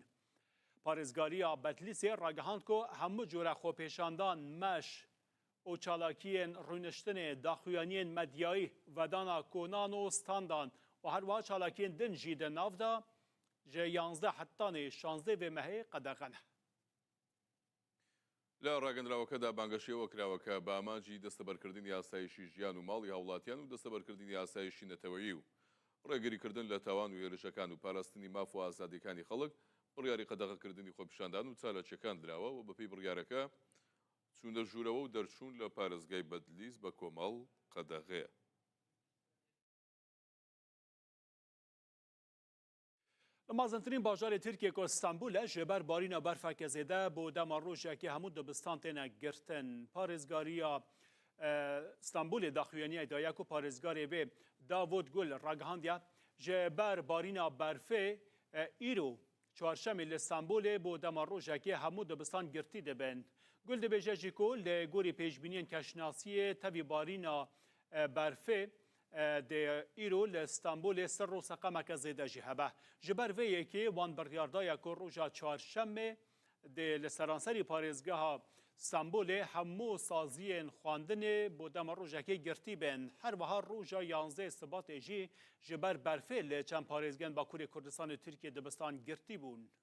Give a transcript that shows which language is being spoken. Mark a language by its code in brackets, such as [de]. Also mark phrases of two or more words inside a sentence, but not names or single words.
[ku] Parêzgariya Betlîsê ragihand ku hemû cure xwepêşandan meş û çalakiyên rûniştinê daxuyaniyên medyayî vedana konan û standan û her wiha çalakiyên din jî di nav da ji 11 hetanê 16 vê mehê qedexe ne. [ckb] لە ڕاگەندراوەکەدا بانگەشیەوە کراوەکە بە ئامانجی دەستەبەرکردنی یاسایشی ژیان و ماڵی هاوڵاتیان و دەستەبەرکردنی یاسایشی نەتەوەیی و ڕێگریکردن لە تاوان و هێرشەکان و پاراستنی ماف و ئازادیەکانی خەڵک بڕیاری قەدەغەکردنی خۆپیشاندان و چالەچەکان درراوە و بەپێی بڕیارەکە چوونە ژوورەوە و دەرچوون لە پارێزگای بەدلیس بە کۆمەڵ قەدەغەیە. [ku] Li mazintirîn bajarê Tirkiye ku Stenbûl e ji ber barîna berfeke zêde bû dema rojekê hemû dibistan têne girtin. Parêzgariya Stenbûlê daxuyaniyê daye ku parêzgarê vê Davud Gul ragihandiye ji ber barîna berfê îro çarşemê li Stenbûlê bû dema rojekê hemû dibistan girtî dibin. Gul dibêje jî ku li gorî pêşbîniyên keşnasiyê tevî barîna berfê د ایرو ل استانبول سر و سقمک زیده جی هبه جبر وی یکی وان بریاردای کو روزا چهارشنبه د لسرانسری پاریزگاه استانبول همو سازین خواندن بودم روزکی گرتی بن هر وها روزا 11 سبات جی جبر برفل چند پاریزگان باکوری کردستان ترکیه دبستان گرتی بون.